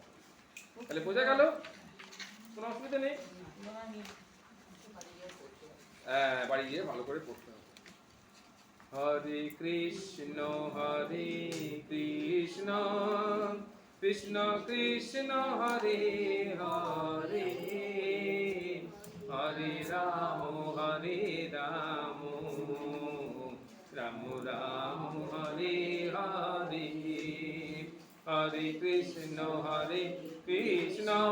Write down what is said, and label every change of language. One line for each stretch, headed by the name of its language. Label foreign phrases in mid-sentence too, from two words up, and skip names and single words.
Bangla: তাহলে বোঝা গেল? কোনো অসুবিধা নেই, বাড়ি গিয়ে ভালো করে পড়তে হবে। হরে কৃষ্ণ কৃষ্ণ কৃষ্ণ হরে হরে, হরে রাম রাম রাম হরে হরে, হরে কৃষ্ণ কৃষ্ণ